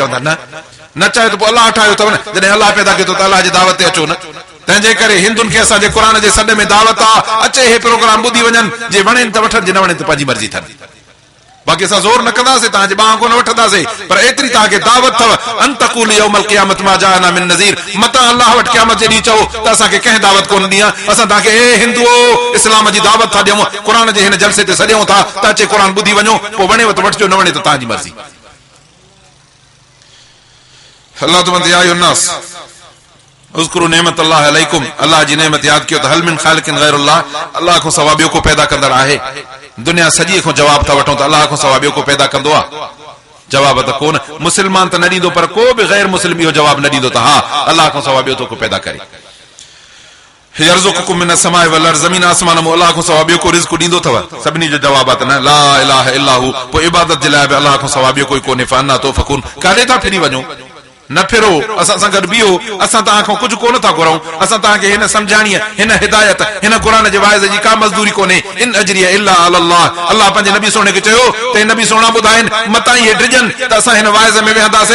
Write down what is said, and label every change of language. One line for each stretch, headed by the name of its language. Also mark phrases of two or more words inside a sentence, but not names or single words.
Sindhi: चवंदा न चयो त पोइ अल्लाह ठाहियो अथव न। जॾहिं अल्लाह पैदा कयो त अल्लाह जे दावत ते अचो न। तंहिंजे करे हिंदुनि खे असांजे क़ुरान जे सॾ में दावत आहे, अचे हे प्रोग्राम ॿुधी वञनि। जे वणेनि त वठनि, जे न वणे त पंहिंजी मर्ज़ी अथनि। बाक़ी असां ज़ोर न कंदासीं, तव्हांजे ॿाह कोन वठंदासीं। पर एतिरी तव्हांखे दावत अथव
Arabic: أن تقولوا يوم القيامة ما جاءنا من نذير.
Sindhi: मतां अल्लाह वटि क़यामत जे ॾींहुं चओ त असांखे कंहिं दावत कोन ॾिनी आहे। असां तव्हांखे ए हिंदुओ इस्लाम जी दावत था ॾियूं, क़ुरान जे हिन जलसे ते सॾियूं था त अचे क़ुरान ॿुधी वञो। पोइ वणेव त वठिजो, न वणे त तव्हांजी मर्ज़ी। अल्लाह तो
Arabic: يا أيها الناس اذكروا نعمة الله عليكم.
Sindhi: अल्लाह जी नेमत यादि कयो त
Arabic: هل من خالق غير الله.
Sindhi: अल्लाह खां सवा ॿियो को पैदा कंदड़ आहे? दुनिया सॼी खां जवाब था वठूं त अल्लाह खां सवा ॿियो को पैदा कंदो आहे? जवाब त कोन। मुस्लमान त न ॾींदो, पर को बि गैर मुस्लिम इहो जवाब न ॾींदो त हा अल्लाह खां सवा ॿियो तो को पैदा करे।
Arabic: يرزقكم من السماء والأرض.
Sindhi: ज़मीन आसमान में अल्लाह खां सवा ॿियो को रिज़्क़ ॾींदो अथव? सभिनी जो जवाब आहे त न।
Arabic: لا إله إلا هو.
Sindhi: पोइ इबादत जे लाइ बि अल्लाह खां सवा ॿियो कोई कोन्हे।
Arabic: فأنى تؤفكون.
Sindhi: काॾे था फिरी वञो? न फिरो, असां सां गॾु बीहो। असां तव्हां खां कुझु कोन था घुरूं। असां तव्हांखे हिन सम्झाणीअ, हिन हिदायत, हिन क़ुरान जे वाइज़ जी का मज़दूरी कोन्हे।
Arabic: إن أجري إلا الله.
Sindhi: अल्लाह पंहिंजे नबी सोने खे चयो त नबी सोना ॿुधाइनि मतां इहे ड्रिजनि त असां हिन वाइज़ में वेहंदासीं।